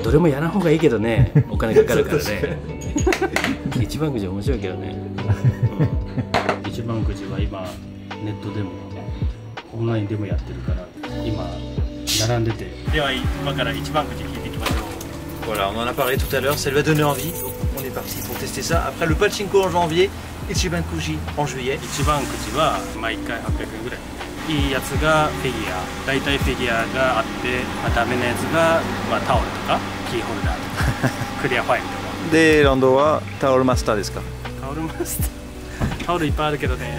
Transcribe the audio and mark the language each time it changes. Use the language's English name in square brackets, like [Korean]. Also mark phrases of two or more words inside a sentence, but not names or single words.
[Japanese] どれもやらん方がいいけどね、お金かかるからね。一番くじ面白いけどね。一番くじは今ネットでもオンラインでもやってるから今並んでて。では今から一番くじ引いていきましょう。 [French] Voilà, on en a parlé tout à l'heure, ça lui a donné envie, donc on est parti pour tester ça. Après le pachinko en janvier, Ichibankuji en juillet. [Japanese] 一番くじは1回800円ぐらい。いいやつがフィギュア、大体フィギュアがあって、ダメなやつが、タオルとかキーホルダーとかクリアファイルとか。で、ランドはタオルマスターですか？タタオルマスタータオルいっぱいあるけどね